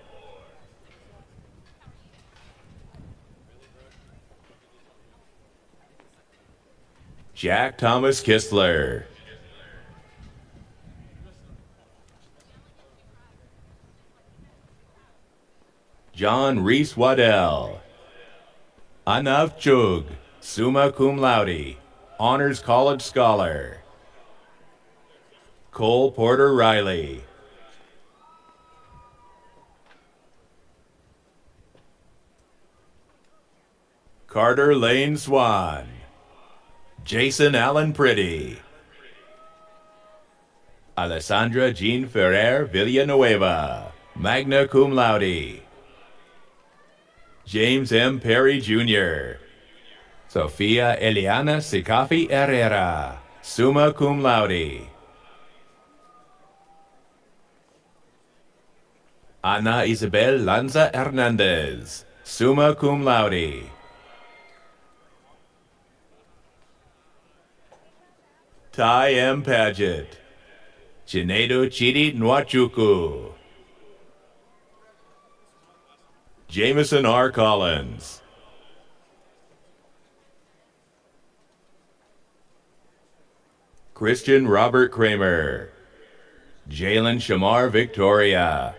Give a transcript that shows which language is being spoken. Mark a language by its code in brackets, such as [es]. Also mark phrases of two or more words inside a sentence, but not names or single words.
[en] Jack Thomas Kistler. John Reese Waddell. Anav Chug, [la] summa cum laude, [en] honors college scholar. Cole Porter Riley. Carter Lane Swan. Jason Allen Pretty. Alessandra Jean Ferrer Villanueva, [la] magna cum laude. [en] James M. Perry Jr. Sofia Eliana Sikafi Herrera, [la] summa cum laude. [en] Ana Isabel Lanza Hernandez, [la] summa cum laude. [en] Ty M. Paget, Chinedu Chidi Nwachuku. Jameson R. Collins. Christian Robert Kramer. Jalen Shamar Victoria.